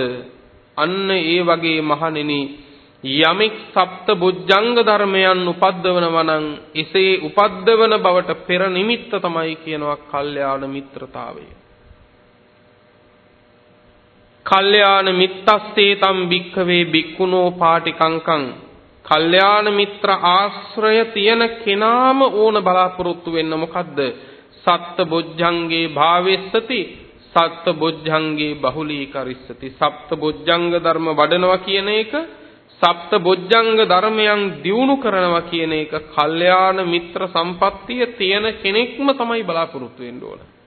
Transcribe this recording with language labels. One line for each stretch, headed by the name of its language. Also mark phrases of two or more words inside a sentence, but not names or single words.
Sinhala: අන්න ඒ වගේ මහණෙනි යමෙක් සප්ත බොජ්ජංග ධර්මයන් උපද්දවනවා නම් එසේ උපද්දවන බවට පෙර නිමිත්ත තමයි කියනවා කල්යාණ මිත්‍රතාවය.
Pali: කල්යාණ මිත්තස්සේ තම් භික්ඛවේ භික්ඛුනෝ පාටිකංකං.
Sinhala: කල්යාණ මිත්‍ර ආශ්‍රය තියෙන කෙනාම ඕන බලාපොරොත්තු වෙන්න මොකද්ද?
Pali: සත්ත බොජ්ජංගේ භාවෙස්සති සත්ත බොජ්ජංගේ බහුලීකරිස්සති.
Sinhala: සප්ත බොජ්ජංග ධර්ම වඩනවා කියන එක සප්ත බොජ්ජංග ධර්මයන් දියුණු කරනවා කියන එක කල්යාණ මිත්‍ර සම්පත්තිය තියෙන කෙනෙක්ම තමයි බලාපොරොත්තු වෙන්න ඕන.